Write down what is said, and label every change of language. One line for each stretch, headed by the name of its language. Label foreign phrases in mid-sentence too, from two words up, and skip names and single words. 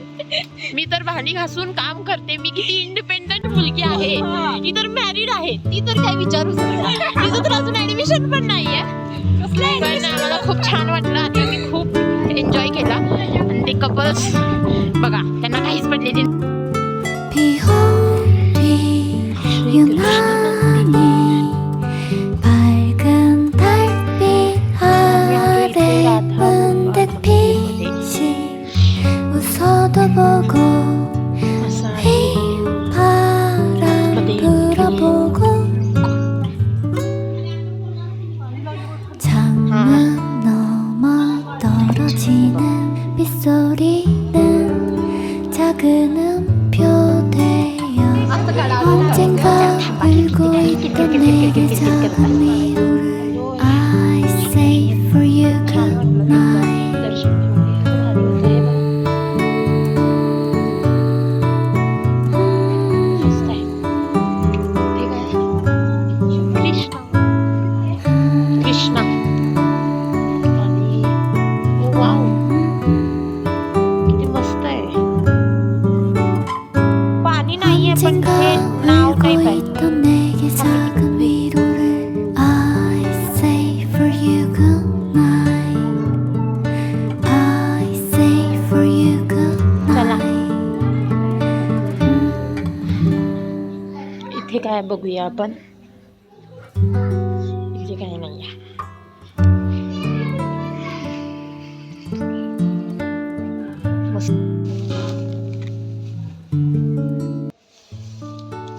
Marathi: मी तर भांडी घासून काम करते. मी किती इंडिपेंडंट मुलगी आहे. ही तर मॅरिड आहे. ती तर काय विचारूच नका. तिचं तर अजून ऍडमिशन पण नाहीये. पण आम्हाला खूप छान वाटलं आणि आम्ही खूप एन्जॉय केला. आणि ते कपल्स बघा त्यांना काहीच पडलेली.
Korean: 비온 뒤 유난히 밝은 달빛 아래 문득 빛이 웃어도 보고 휘 바람 불어보고 창문 넘어 떨어지는 빗소리는 작은 음표 되어 언젠가 울고 있던 내게 작은 위로를
English: I say for you good night.
Marathi: कृष्णा आणि वाव किती मस्त आहे. पाणी नाहीये पण हे नाव टाईप आहे.
Korean: 있던 내게 작은 위로를
English: I say for you good night. I say for you good
Marathi: चला
English: night.
Marathi: इथे काय बघूया आपण. इथे काय नाहीये. मस्त.